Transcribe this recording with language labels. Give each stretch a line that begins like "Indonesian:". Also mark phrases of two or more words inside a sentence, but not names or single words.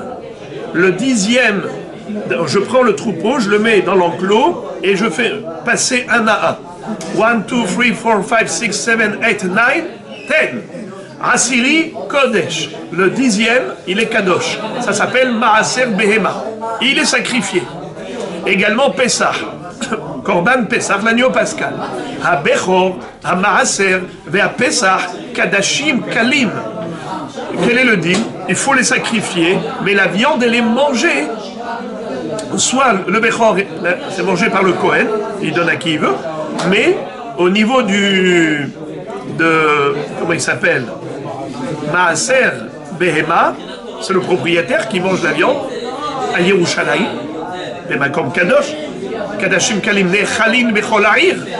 French: Le 10e, je prends le troupeau, je le mets dans l'enclos et je fais passer un à un. 1, 2, 3, 4, 5, 6, 7, 8, 9, 10.
Hebrew: Asiri Kodesh.
French: Le 10e, il est Kadosh. Ça s'appelle
Hebrew: Maaser Behema.
French: Il est sacrifié. Également Pessah.
Hebrew: Korban Pessah,
French: l'agneau pascal.
Hebrew: Ha-Bechor, Ha-Maaser, Ve-Ha-Pessah, Kadashim Kalim.
French: Quel est le din? Il faut les sacrifier, mais la viande, elle est mangée. Soit le Bechor, c'est mangé par le Kohen, il donne à qui il veut, mais au niveau comment il s'appelle?
Hebrew: Maaser Behema,
French: c'est le propriétaire qui mange la viande à Yerushalayim,
Hebrew: Bemakom Kadosh, Kadashim Kalim Nechalin Bechol Ha'ir.